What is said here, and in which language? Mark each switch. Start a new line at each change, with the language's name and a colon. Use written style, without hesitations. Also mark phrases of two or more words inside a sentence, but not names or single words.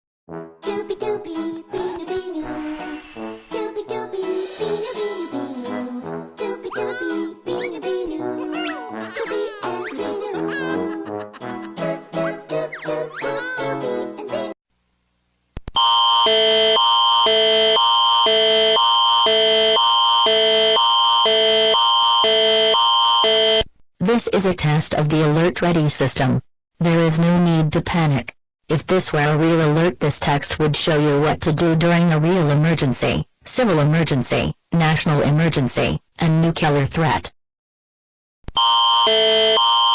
English: Doopy doopy, beanu beanu. Doopy doopy, beanu beanu beanu. Doopy doopy, beanu beanu. Doopy and beanu. Doop doop doop doop doop doopy and beanu. This is a test of the Alert Ready system. There is no need to panic. If this were a real alert, this text would show you what to do during a real emergency, civil emergency, national emergency, and nuclear threat.